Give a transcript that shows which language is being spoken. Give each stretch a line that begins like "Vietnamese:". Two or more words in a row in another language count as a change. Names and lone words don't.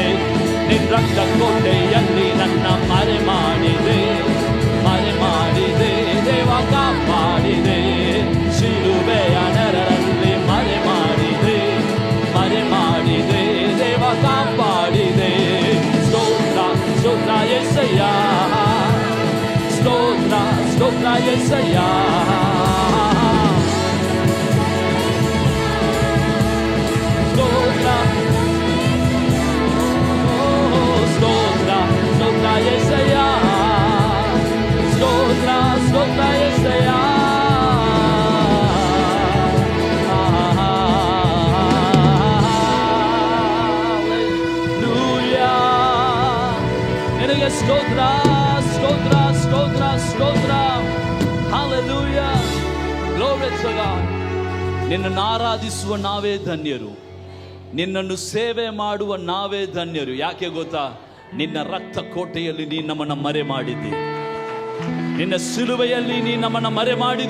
Kannada: ನಿನ್ನ ರಕ್ತ ಕೋಟೆಯಲ್ಲಿ ನನ್ನ ಮರೆ ಮಾಡಿದೆ ದೇವ ಕಾಪಾಡಿದೆ. ಶಿಲುಬೆಯ ನೆರಳಲ್ಲಿ ಮರೆ ಮಾಡಿದೆ ದೇವ ಕಾಪಾಡಿದೆ. ಸ್ತೋತ್ರ ಸ್ತೋತ್ರ యేసయ్య, ಸ್ತೋತ್ರ ಸ್ತೋತ್ರ యేసయ్య.
Telugu: స్తోత్ర స్తోత్ర యేసయ్యా, స్తోత్ర స్తోత్ర యేసయ్యా. హల్లెలూయా. నిನಗೆ స్తోత్ర స్తోత్ర స్తోత్ర స్తోత్ర. హల్లెలూయా.
English: glory to God.
Kannada: ನಿನ್ನನ್ನು ಆರಾಧಿಸುವ ನಾವೇ ಧನ್ಯರು, ನಿನ್ನನ್ನು ಸೇವೆ ಮಾಡುವ ನಾವೇ ಧನ್ಯರು. ಯಾಕೆ ಗೊತ್ತಾ? ನಿನ್ನ ರಕ್ತ ಕೋಟೆಯಲ್ಲಿ ನೀ ನಮ್ಮನ್ನು ಮರೆ ಮಾಡಿದ್ದಿ, ನಿನ್ನ ಸಿಲುಬೆಯಲ್ಲಿ ನೀ ನಮ್ಮನ್ನು ಮರೆ ಮಾಡಿದಿ.